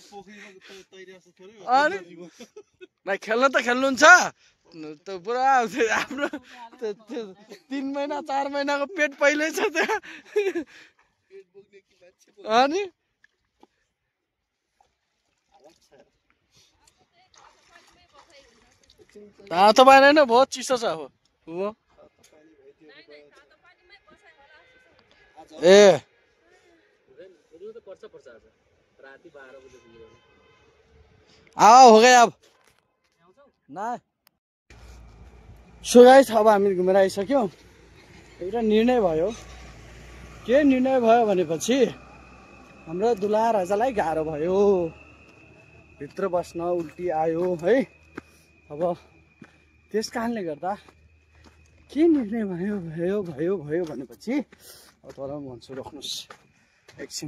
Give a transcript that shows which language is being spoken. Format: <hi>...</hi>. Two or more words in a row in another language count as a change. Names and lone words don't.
<ne>अनि भाइ खेल्न त खेल्नुहुन्छ त पुरा आफ्नो 3 महिना 4 महिनाको पेट पहिल्यै छ त्यहाँ। अनि तातो पानी होइन, बहुत चिसो छ अब ए</ne> <hi>आओ हो गया</hi> <ne>अब ना।</ne> <en>so guys</en> <ne>अब हामी घुमेर आइसक्यौँ। एउटा निर्णय भयो, के निर्णय भयो भनेपछि हाम्रो दुला राजालाई गाह्रो भयो, भित्र बस्न उल्टी आयो है। अब त्यस कारणले गर्दा के निर्णय भयो भनेपछि अब तपाईँलाई म भन्छु, रोक्नुहोस् एकछिन।</ne>